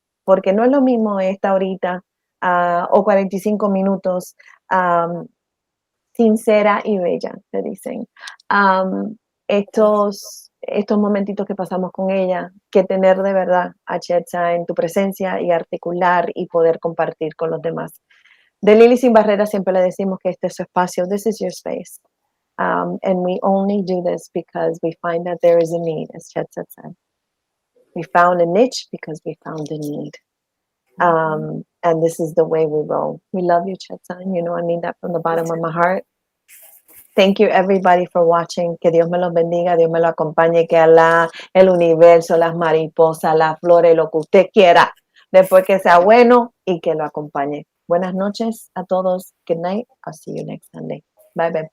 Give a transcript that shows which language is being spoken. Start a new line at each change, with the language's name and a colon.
Spanish: Porque no es lo mismo esta horita o 45 minutos am, sincera y bella, te dicen. Am, estos momentitos que pasamos con ella, que tener de verdad a Chetza en tu presencia y articular y poder compartir con los demás. De Lili Sin Barreras siempre le decimos que este es su espacio,
English: this is your space. And we only do this because we find that there is a need, as Chetza said. We found a niche because we found a need. And this is the way we roll. We love you, Chetza. You know, I mean that from the bottom of my heart. Thank you everybody for watching.
Spanish: Que Dios me los bendiga, Dios me lo acompañe, que Alá, el universo, las mariposas, las flores, lo que usted quiera, después que sea bueno y que lo acompañe. Buenas noches a todos.
English: Good night. I'll see you next Sunday. Bye bye.